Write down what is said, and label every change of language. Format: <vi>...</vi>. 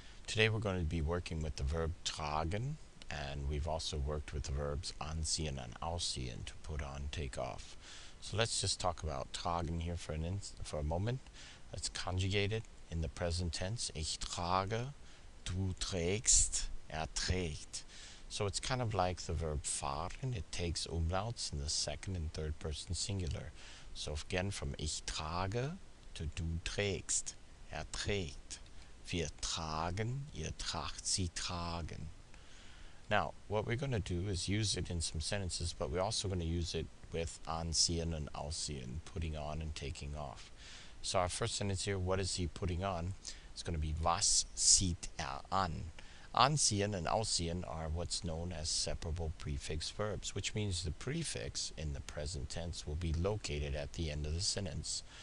<en>Today we're going to be working with the verb tragen, and we've also worked with the verbs anziehen and ausziehen, to put on, take off. So let's just talk about tragen here for a moment. Let's conjugate it in the present tense.</en> <de>Ich trage, du trägst, trägt.</de> <en>So it's kind of like the verb fahren. It takes umlauts in the second and third person singular. So again, from</en> <de>ich trage</de> <en>to</en> <de>du trägst. Trägt. Wir tragen, ihr tragt, sie tragen.</de> <en>Now, what we're going to do is use it in some sentences, but we're also going to use it with anziehen and ausziehen, putting on and taking off. So our first sentence here, what is he putting on? It's going to be</en> <de>was zieht an?</de> <en>Anziehen and ausziehen are what's known as separable prefix verbs, which means the prefix in the present tense will be located at the end of the sentence.</en>